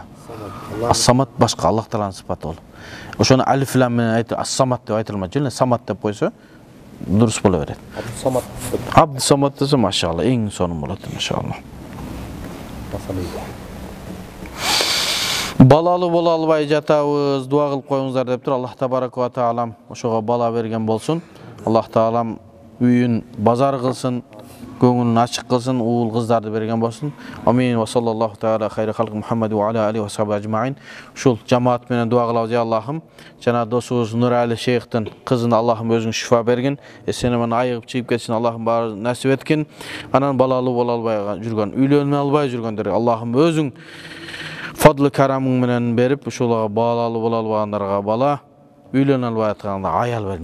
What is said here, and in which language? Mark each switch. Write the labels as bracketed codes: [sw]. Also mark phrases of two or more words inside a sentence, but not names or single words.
[ky] Самат башка, Аллах Тааланын сыпаты ол. Ошону алиф лам менен айтып, Ас-Самат деп айтылмайт, эле Самат деп койсо дурус боло берет. Абдусамат. Абдусамат десе машалла, эң сонун болот иншалла. Балалы бола албай жатабыз, дуа кылып коюңуздар дептир. [ar] الله تبارك و تعالى [ky] ошого бала берген болсун. Аллах таалам үйүн базар кылсын, көңүлүн ачык кылсын, уул кыздарды берген болсун. [ar] آمين و صلى الله تعالى خير خلق محمد و على آله و صحبه أجمعين. [ky] Ушул жамаат менен дуа кылабыз, я Аллахым. Жана досубуз Нурали шейхтин кызын Аллахым өзүң шифа бергин. Эсен менен айыгып чыгып кетсин, Аллахым баары насип эткин. Анан балалы бола албай жүргөн, үйлөнө албай жүргөндөргө Аллахым өзүң фадлы карамың менен берип, ушуларга балалы бола албагандарга бала, үйлөнө албай аткандарга аял бергин.